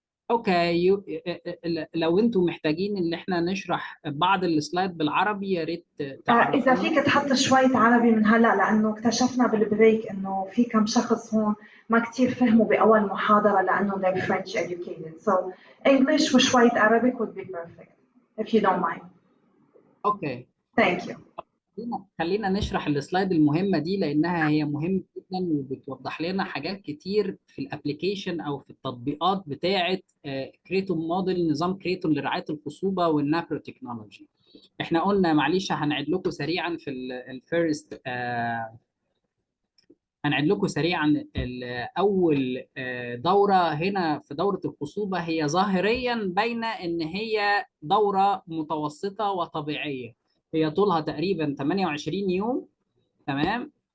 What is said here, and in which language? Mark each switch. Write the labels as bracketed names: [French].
[Arabic] اوكي لو انتم محتاجين ان احنا نشرح بعض السلايد بالعربي يا ريت تعرفونا. اذا فيك تحط شويه عربي من هلا لانه اكتشفنا بالبريك انه في كم شخص هون ما كثير فهموا باول محاضره لانه [English] they're French educated. So English وشويه Arabic would be perfect if you don't mind. [Arabic] اوكي. [English] Thank you. [Arabic] خلينا نشرح السلايد المهمه دي لانها هي مهمه جدا وبتوضح لنا حاجات كتير في الابلكيشن او في التطبيقات بتاعه كريتون موديل، نظام كريتون لرعايه الخصوبه والنابرو تكنولوجي. احنا قلنا معلش هنعيد لكم سريعا في الفيرست هنعيد لكم سريعا اول دوره هنا في دوره الخصوبه هي ظاهريا باينه ان هي دوره متوسطه وطبيعيه، هي طولها تقريبا 28 يوم. تمام.